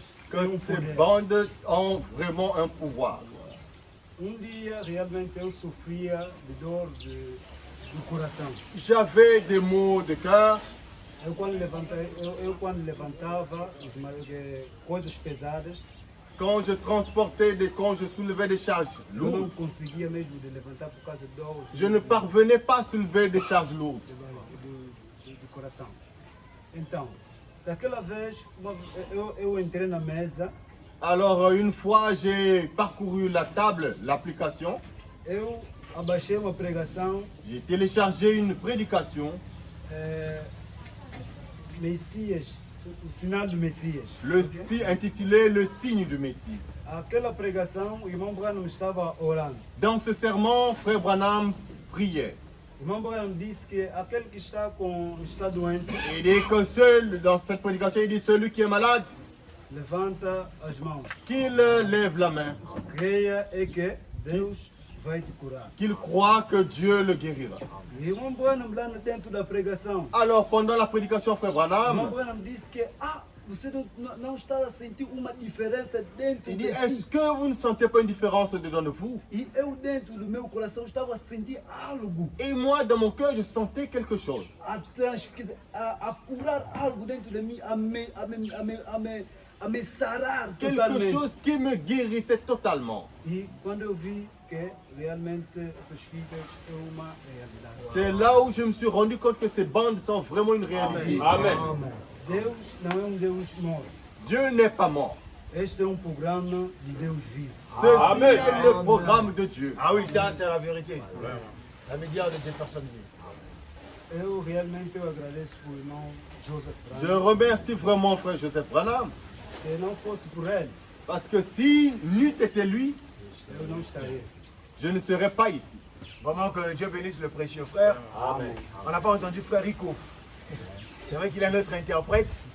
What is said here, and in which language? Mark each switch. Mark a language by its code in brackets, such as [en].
[fr] que ces bandes ont vraiment un pouvoir. [pt] Dia, realmente, eu sofria de dor do coração. [fr] J'avais des maux de cœur. [pt] Eu quando levantava coisas pesadas, [fr] quand je transportais quand je soulevais des charges [pt] eu [fr] lourdes, [pt] não conseguia mesmo de levantar por causa de dor. [fr] je ne parvenais pas à soulever des charges lourdes. [pt] Do coração. Então, daquela vez, eu entrei na mesa. [fr] Alors, une fois, j'ai parcouru la table, l'application. [pt] Eu abaixei uma pregação. [fr] J'ai téléchargé une prédication. [pt] Messias, o sinal do Messias. [fr] Intitulé Le signe du Messie. [pt] Aquela pregação, o irmão Branham estava orando. [fr] Dans ce sermon, frère Branham priait. [pt] O irmão Branham disse que aquele que está doente. [fr] Il dit que dans cette prédication, il dit celui qui est malade, [pt] levanta as mãos. [fr] Qu'il lève la main. [pt] Creia e que Deus vai te curar. [fr] Qu'il croit que Dieu le guérira. [pt] Irmão Branham lá no dentro da pregação. [fr] Alors pendant la prédication, frère Branham, [pt] irmão Branham disse que você não está a sentir uma diferença dentro. [fr] Il dit, est-ce que vous ne sentez pas une différence dedans de vous? [pt] E eu dentro do meu coração estava a sentir algo. [fr] Et moi dans mon cœur, je sentais quelque chose. [pt] A curar algo dentro de mim, a me a me sarar [fr] Quelque [pt] totalmente. [fr] chose qui me guérissait totalement. [pt] E quando eu vi que realmente essas fitas é uma realidade. [fr] C'est là où je me suis rendu compte que ces bandes sont vraiment une réalité. Amen. [pt] Deus não é Deus morto. [fr] Dieu n'est pas mort. [pt] Este é programa de Deus vivo. [fr] Ceci est le programme de Dieu. Ah oui, ça c'est la vérité. La médias de Jefferson. [pt] Eu realmente agradeço ao irmão Joseph [fr] Je [pt] Branham. [fr] remercie vraiment frère Joseph Branham. [pt] Se não fosse por ele, [fr] Parce que si n'eût été lui, [pt] eu não estaria. [fr] je ne serais pas ici. Vraiment que Dieu bénisse le précieux frère. Amen. On n'a pas entendu frère Rico. C'est vrai qu'il est notre interprète.